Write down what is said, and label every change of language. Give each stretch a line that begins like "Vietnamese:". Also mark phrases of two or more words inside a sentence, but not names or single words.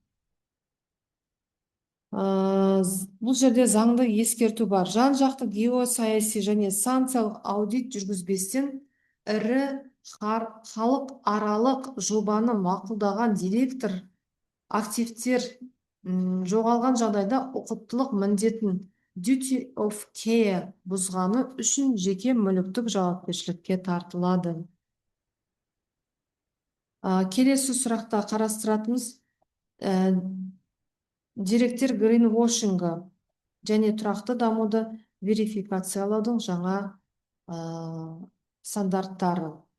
Kazakh: Бұл жерде заңды ескерту бар. Жан-жақты геосаяси және санкциялық аудит жүргізбестен ірі халық аралық жобаны мақұлдаған директор активтер жоғалған жағдайда ұқыптылық міндетін
English: duty of care
Kazakh: бұзғаны үшін жеке мүліктік жауапкершілікке тартылады. Келесі сұрақта қарастыратымыз деректер гринвошингі және тұрақты дамуды верификациялаудың жаңа стандарттары.